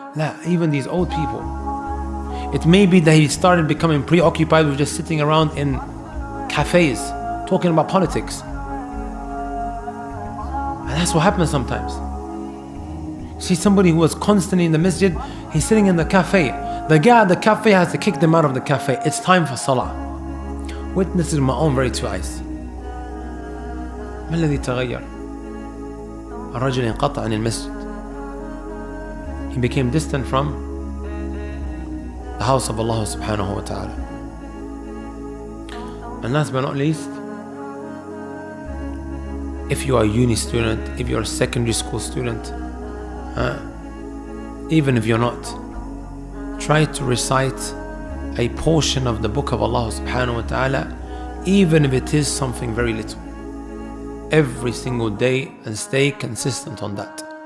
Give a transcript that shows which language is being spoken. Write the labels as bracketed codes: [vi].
[en] Nah, even these old people. It may be that he started becoming preoccupied with just sitting around in cafes talking about politics. And that's what happens sometimes. See somebody who was constantly in the masjid, he's sitting in the cafe. The guy at the cafe has to kick them out of the cafe. It's time for salah. Witnesses with my own very two eyes. [ar] ما الذي تغير؟ الرجل انقطع عن المسجد. [en] He became distant from the house of Allah subhanahu wa ta'ala. And last but not least, if you are a uni student, if you're a secondary school student, even if you're not, try to recite a portion of the book of Allah subhanahu wa ta'ala, even if it is something very little, every single day, and stay consistent on that.